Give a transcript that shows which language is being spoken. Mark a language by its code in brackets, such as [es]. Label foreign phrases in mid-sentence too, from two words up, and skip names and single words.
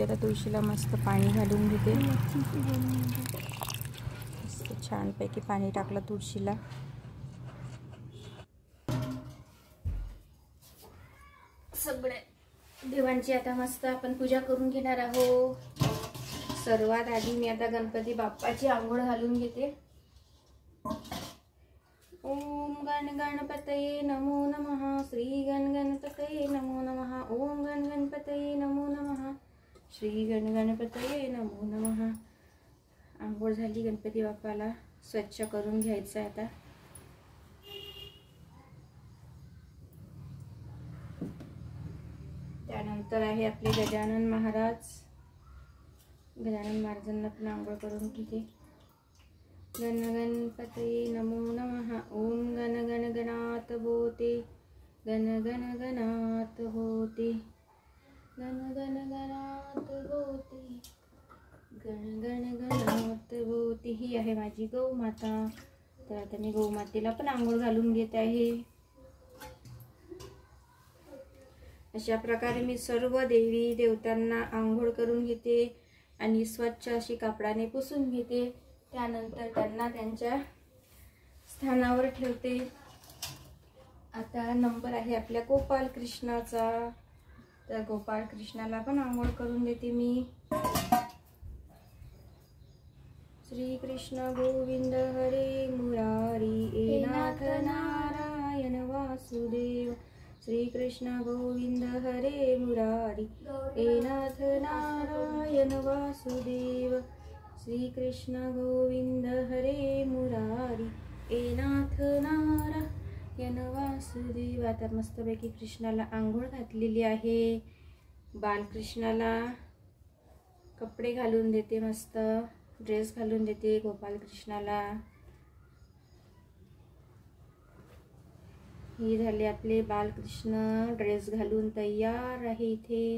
[mr] आता तुळशीला मस्त पाणी घालून घेते. मस्त छानपैकी पाणी टाकलं तुळशीला. सगळे देवांची आता मस्त आपण पूजा करून घेणार आहोत. सर्वात आधी मी आता गणपती बाप्पाची आंघोळ घालून घेते. [sa] ओम गण गणपतये नमो नमः. श्री गण गणपतये नमो नमः. ओम गण गणपतये नमो नमः. श्री गण गणपतये नमो नमः. [mr] आंघोळ झाली. गणपती बाप्पाला स्वच्छ करून घ्यायचं आता. त्यानंतर आहे आपले गजानन महाराज. गजानन महाराजांना पण आंघोळ करून घेते. [sa] गण गणपतये नमो नमः. [mr] ओम गण गण गणात होते. गण गण गणात होते. गण गण गणात होते. गण गण गणात होते. ही आहे माझी गौ माता. तर आता मी गौ मातेला पण आंघोळ घालून घेत आहे. अशा प्रकारे मी सर्व देवी देवतांना आंघोळ करून घेते आणि स्वच्छ अशी कापडाने पुसून घेते. त्यानंतर त्यांना त्यांच्या स्थानावर ठेवते. आता नंबर आहे आपल्या गोपाल कृष्णाचा. तर गोपाल कृष्णाला पण आंघोळ करून देते मी. [sa] श्री कृष्ण गोविंद हरे मुरारी ए नाथ नारायण वासुदेव. श्री कृष्ण गोविंद हरे मुरारी ए नाथ नारायण वासुदेव. श्री कृष्ण गोविंद हरे मुरारी ए नाथ नारायण वासुदेव. [mr] आता मस्तपैकी कृष्णाला आंघोळ घातलेली आहे. बालकृष्णाला कपडे घालून देते. मस्त ड्रेस घालून देते गोपालकृष्णाला. ही झाले आपले बालकृष्ण ड्रेस घालून तयार आहे इथे.